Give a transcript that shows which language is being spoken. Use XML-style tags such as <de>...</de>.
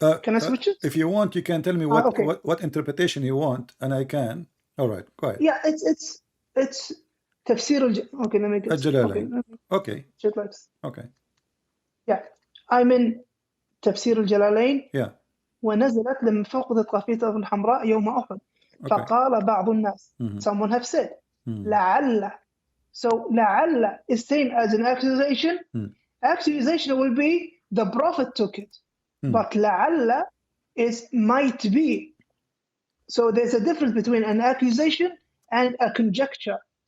<en>Can I switch it? If you want, you can tell me okay. what interpretation you want, and I can. All right, go ahead. Yeah, it's tafsir okay, let me get الجلالين. Okay. Shit like this. Okay. Yeah, I'm in تفسير الجلالين. Yeah.</en> <ar>ونزلت لما فقدت قافية الحمراء يوم أحد. فقال بعض الناس.</ar> <en>Someone have said.</en> <ar>لعل.</ar> <en>So لعل is same as an accusation. Accusation will be the prophet took it. But لعل is might be. So there's a difference between an accusation and a conjecture.</en>